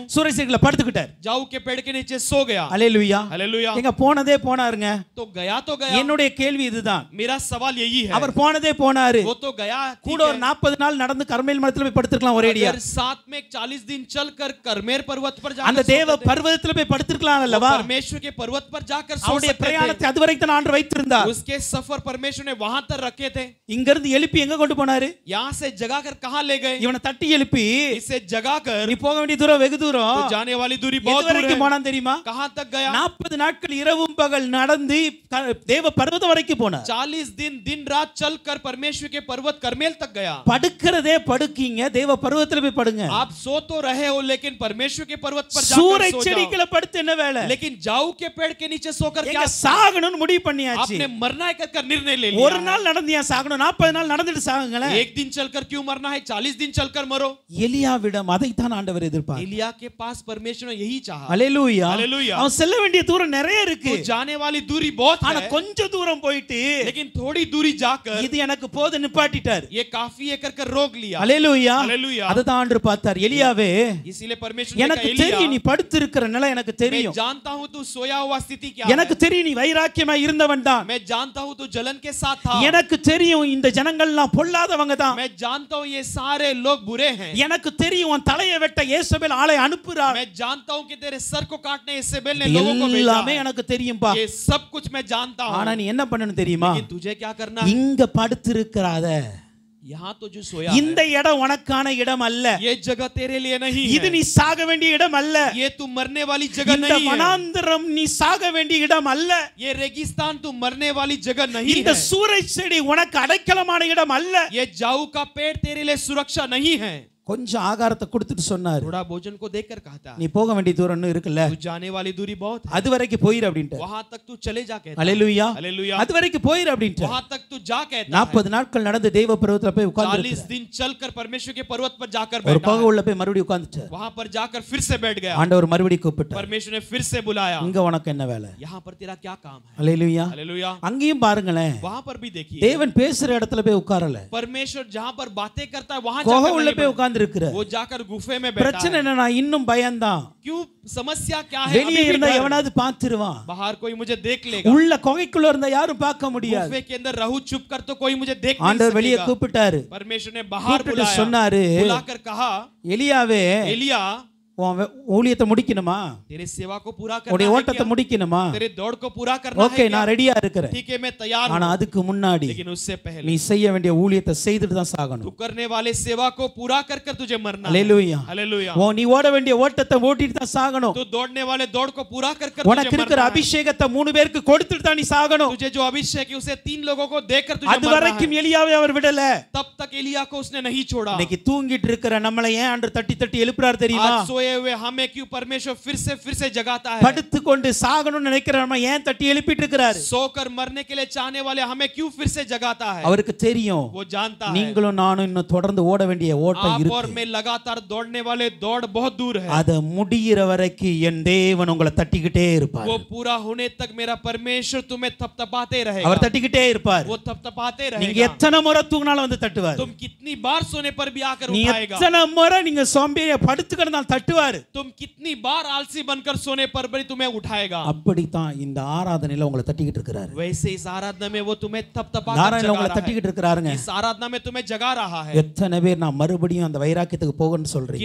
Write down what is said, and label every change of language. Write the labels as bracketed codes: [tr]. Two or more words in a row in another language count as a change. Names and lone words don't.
[ta] சூரிய செடிக்குள்ள படுத்துக்கிட்டார். [hi] जाऊ के पेड़ के नीचे सो गया। [ta] அல்லேலூயா. [hi] हालेलुया। [ta] எங்க போனதே போனாருங்க. [hi] तो गया तो गया। [ta] என்னுடைய கேள்வி இதுதான். [hi] मेरा सवाल यही है, [ta] அவர் போனதே போனாரு. [hi] वो तो गया, [ta] கூட ஒரு 40 நாள் நடந்து கர்மேல் மரத்துல போய் படுத்துக்கலாம் ஒரேடியா. [hi] अगर साथ में 40 दिन चलकर करमेल पर्वत पर [ta] அந்த [hi] जाकर [ta] தேவ பர்வதத்துல போய் படுத்துக்கலாம் அல்லவா? [hi] परमेश्वर के पर्वत पर जाकर सो [ta] அவருடைய [hi] सकते [ta] பிரயாணத்தை [hi] थे। [ta] அதுவரைக்கும் தான் ஆண்டவர் வைத்திருந்தார். [hi] उसके सफर परमेश्वर ने वहां तक रखे थे। [ta] இங்க இருந்து எழுப்பி எங்க கொண்டு போனாரு? [hi] यहाँ से जगाकर कहां ले गए? [ta] இவனை தட்டி எழுப்பி, [hi] इसे जगाकर, [ta] நீ போக வேண்டிய தூரம் வெகு தூரம், [hi] तो जाने वाली दूरी बहुत दूर [ta] எதுவரைக்கும் [hi] है। [ta] போனான் தெரியுமா? [hi] कहां तक गया? [ta] 40 நாட்கள் இரவும் பகல் நடந்து தேவ பர்வதம் வரைக்கும் போனார். [hi] 40 दिन दिन रात चलकर परमेश्वर के पर्वत करमेल तक गया। [ta] படுக்கிறதே படுக்கீங்க, தேவ பர்வதத்துல போய் படுங்க. [hi] आप सो तो रहे हो, लेकिन परमेश्वर के पर्वत पर [ta] சூறை [hi] जाकर सो [ta] செடிக்குள்ள [hi] जाओ। [ta] படுத்து என்ன வேலை? [hi] लेकिन जाऊ के पेड़ के नीचे सोकर [ta] எங்க [hi] क्या? [ta] சாகணும்னு முடிவு பண்ணியாச்சு. [hi] आपने मरना है कर निर्णय ले [ta] ஒரு [hi] लिया। [ta] நாள் நடந்து ஏன் சாகணும்? 40 நாள் நடந்துட்டு சாகுங்களேன். [hi] एक दिन चलकर क्यों मरना है? 40 दिन चलकर मरो। [ta] எலியாவிடம் அதைத்தான் ஆண்டவர் எதிர்பார்த்தார். [hi] एलिया के पास परमेश्वर ने यही चाहा। [ta] அல்லேலூயா. [hi] हालेलुया। [ta] அவன் செல்ல வேண்டிய தூரம் நிறைய இருக்கு. [hi] तो जाने वाली दूरी बहुत [ta] ஆனா [hi] है, [ta] கொஞ்ச தூரம் போயிட்டு [hi] लेकिन थोड़ी दूरी जाकर [ta] இது எனக்கு போது நிப்பாட்டிட்டார். [hi] ये काफी है कर रोक रोक लिया। [ta] அல்லேலூயா. [hi] हालेलुया। [ta] அதுதான் ஆண்டவர் பார்த்தார். எலியாவே, [hi] इसीलिए परमेश्वर ने [ta] எனக்கு [hi] कहा, [ta] தெரியும் நீ [hi] एलिया, [ta] படுத்திருக்கிற நிலை எனக்கு [hi] मैं [ta] தெரியும். [hi] जानता हूँ तू सोया हुआ स्थिति क्या [ta] எனக்கு [hi] है। [ta] தெரியும் நீ வைராக்கியமாய் இருந்தவன் தான். [hi] मैं जानता हूँ तू जलन के साथ था। [ta] எனக்கு தெரியும் இந்த ஜனங்கள்லாம் பொல்லாதவங்க தான். [hi] मैं जानता हूँ ये सारे लोग बुरे हैं। [ta] எனக்கு தெரியும் உன் தலையை வெட்ட இயேசபேல் ஆளை அனுப்புறார். [hi] मैं जानता हूँ कि तेरे सर को काटने इसेबेल ने लोगों को भेजा [ta] எல்லாமே [hi] है। [ta] எனக்கு தெரியும்பா. [hi] ये सब कुछ मैं जानता हूँ। [ta] ஆனா நீ என்ன பண்ணணும் தெரியுமா? [hi] लेकिन तुझे क्या करना है? [ta] இங்க படுத்திருக்கிறாத. [hi] यहाँ तो जो सोया [ta] இந்த இடம் உனக்கான இடம் அல்ல. [hi] ये जगह तेरे लिए नहीं [ta] இது [hi] है। [ta] நீ சாக வேண்டிய இடம் அல்ல. [hi] ये तू मरने वाली जगह [ta] இந்த [hi] नहीं है। [ta] வனாந்தரம் நீ சாக வேண்டிய இடம் அல்ல. [hi] ये रेगिस्तान तू मरने वाली जगह नहीं [ta] இந்த [hi] है। [ta] சூறைச் செடி உனக்கு அடைக்கலமான இடம் அல்ல. [hi] ये जाऊ का पेड़ तेरे लिए सुरक्षा नहीं है। [ta] கொஞ்சம் ஆகாரத்தை கொடுத்துட்டு சொன்னாரு, [hi] थोड़ा भोजन को देखकर कहता [ta] நீ போக வேண்டிய தூரம் இன்னும் இருக்குல்ல, [hi] तू जाने वाली दूरी बहुत है, [ta] அது வரைக்கும் போயிரு அப்படின்ட்டு. [hi] वहां तक तू चले जा कहता है। [ta] அல்லேலூயா. [hi] हालेलुया। [ta] அது வரைக்கும் போயிரு அப்படின்ட்டு. [hi] वहां तक तू जा कहता है। [ta] 40 நாட்கள் நடந்து தேவ பர்வதத்துல போய் [hi] 40 [ta] உட்கார்ந்து [hi] दिन चलकर परमेश्वर के पर्वत पर जाकर [ta] ஒரு [hi] बैठा [ta] பகை [hi] है। [ta] உள்ள போய் மறுபடியும் உட்கார்ந்துட்டார். [hi] वहां पर जाकर फिर से बैठ गया। [ta] ஆண்டவர் மறுபடியும் கூப்பிட்டார். [hi] परमेश्वर ने फिर से बुलाया, [ta] இங்க உனக்கு என்ன வேலை? [hi] यहाँ पर तेरा क्या काम है। [ta] அல்லேலூயா. [hi] हालेलुया। [ta] அங்கேயும் பாருங்களேன், [hi] वहां पर भी देखिए, [ta] தேவன் பேசுற இடத்துல போய் உட்காரல, [hi] परमेश्वर जहां पर बातें करता है वहां [ta] குகை [hi] जाकर [ta] உள்ள [hi] नहीं [ta] போய் [hi] बैठा। [ta] உட்கார்ந்து இருக்கிறார். [hi] वो जाकर गुफे में बैठा [ta] பிரச்சனை [hi] है। [ta] என்னன்னா இன்னும் பயம்தான். [hi] क्यों? समस्या क्या है? [ta] வெளியே [hi] अभी भी [ta] இருந்தா [hi] डर। [ta] எவனாவது பாத்துருவான், [hi] बाहर कोई मुझे देख लेगा। [ta] உள்ள குகைக்குள்ள இருந்தா யாரும் பார்க்க முடியாது. [hi] गुफे के अंदर रहूं चुप कर तो कोई मुझे देख नहीं [ta] ஆண்டவர் வெளியே [hi] सकेगा। [ta] கூப்பிட்டாரு. [hi] परमेश्वर ने बाहर [ta] கூப்பிட்டு [hi] बुलाया, [ta] சொன்னாரு, [hi] बुलाकर कहा, [ta] எலியாவே [hi] एलिया, [ta] உன் ஊழியத்தை முடிக்கணுமா? [hi] तेरे सेवा को पूरा [ta] உடைய [hi] करना है [ta] ஓட்டத்தை [hi] क्या? [ta] முடிக்கணுமா? [hi] तेरे दौड़ को पूरा करना है [ta] ஓகே, [hi] क्या? [ta] நான் ரெடியா இருக்கிறேன். [hi] ठीक है, मैं तैयार [ta] ஆனா [hi] हूं। [ta] அதுக்கு முன்னாடி [hi] लेकिन उससे [ta] நீ [hi] पहले [ta] செய்ய வேண்டிய ஊழியத்தை செய்துட்டு தான் [hi] तू [ta] சாகணும். [hi] करने वाले सेवा को पूरा कर कर तुझे मरना है। [ta] அல்லேலூயா. [hi] हालेलुया। [ta] நீ ஓட வேண்டிய ஓட்டத்தை ஓட்டிட்டு தான் சாகணும். [hi] तू दौड़ने वाले दौड़ को पूरा कर कर [ta] உனக்கு [hi] तुझे [ta] இருக்கிற [hi] मरना है। [ta] அபிஷேகத்தை 3 பேருக்கு கொடுத்துட்டு தான் நீ சாகணும். [hi] तुझे जो अभिषेक है उसे 3 लोगों को देकर तुझे [ta] அது [hi] मरना [ta] வரைக்கும் [hi] है। [ta] எலியாவை அவர் விடல. [hi] तब तक एलिया को उसने नहीं छोड़ा। [ta] இன்னைக்கு தூங்கிட்டு இருக்கிற நம்மளை ஏன் ஆண்டவர் தட்டி தட்டி எழுப்புறார் தெரியுமா? [hi] आज सोए हुए हमें क्यों परमेश्वर फिर से जगाता है। [ta] படுத்து கொண்டு சாகணும்னு நினைக்கிற நம்ம ஏன் தட்டி எழுப்பிட்டு இருக்கிறாரு? [hi] सोकर मरने के लिए चाहने वाले हमें क्यों फिर से जगाता है। [ta] அவருக்கு தெரியும் [hi] वो जानता है [ta] நீங்களும் நானும் இன்னும் தொடர்ந்து ஓட வேண்டிய ஓட்டம் [hi] आप और [ta] இருக்கு. [hi] मैं लगातार दौड़ने वाले दौड़ बहुत दूर है। [ta] அத முடியிற வரைக்கும் என் தேவன் உங்களை தட்டிக்கிட்டே இருப்பார். [hi] वो पूरा होने तक मेरा परमेश्वर तुम्हें थपथपाते रहेगा। [ta] அவர் தட்டிக்கிட்டே இருப்பார். [hi] वो थपथपाते [ta] நீங்க [hi] रहेगा। [ta] எத்தனை முறை தூங்கினாலும் வந்து தட்டுவார். [hi] तुम कितनी बार सोने पर भी आकर [ta] நீ [hi] उठाएगा। [ta] எத்தனை முறை நீங்க சோம்பேறியா படுத்து கிடந்தாலும் தட்டுவார். [hi] तुम कितनी बार आलसी बनकर सोने पर भी तुम्हें उठाएगा। [ta] அப்படித்தான் இந்த ஆராதனையில உங்களை தட்டிக்கிட்டு இருக்கிறாரு. [hi] वैसे इस आराधना में वो तुम्हें थपथपा [ta] ஆராதனையில [hi] कर [ta] உங்களை [hi] जगा रहा [ta] தட்டிக்கிட்டு [hi] है। [ta] இருக்கிறாருங்க. [hi] इस आराधना में तुम्हें जगा रहा है। [ta] எத்தனை பேர் நான் மறுபடியும் அந்த வைராக்கியத்துக்கு போகணும்னு சொல்றீங்க?